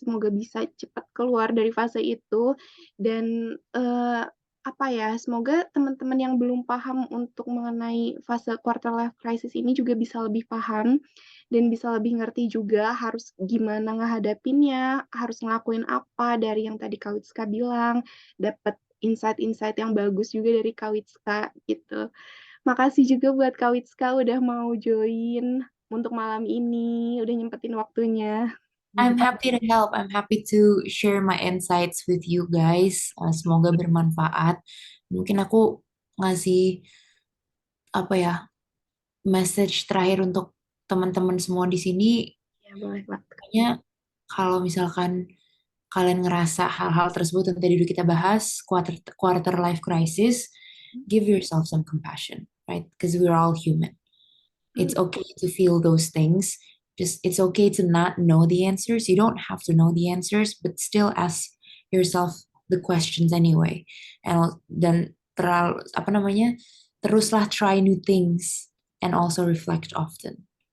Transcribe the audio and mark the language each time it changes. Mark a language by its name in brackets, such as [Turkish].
[Indonesian] Semoga bisa cepat keluar dari fase itu dan apa ya, semoga teman-teman yang belum paham untuk mengenai fase quarter life crisis ini juga bisa lebih paham dan bisa lebih ngerti juga harus gimana ngehadapinnya, harus ngelakuin apa dari yang tadi Kak Witska bilang, dapat insight-insight yang bagus juga dari Kak Witska gitu. Makasih juga buat Kak Witska udah mau join untuk malam ini, udah nyempetin waktunya. [English] I'm happy to help. I'm happy to share my insights with you guys. [Indonesian] Semoga bermanfaat. Mungkin aku ngasih apa ya message terakhir untuk teman-teman semua di sini. Ya, boleh banget. Kayaknya kalau misalkan kalian ngerasa hal-hal tersebut yang tadi udah kita bahas, quarter life crisis, [English] give yourself some compassion, right? Because we're all human. It's okay to feel those things. Just it's okay to not know the answers. You don't have to know the answers, but still ask yourself the questions anyway. [Indonesian] And dan terlalu apa namanya? Teruslah [English] try new things and also reflect often.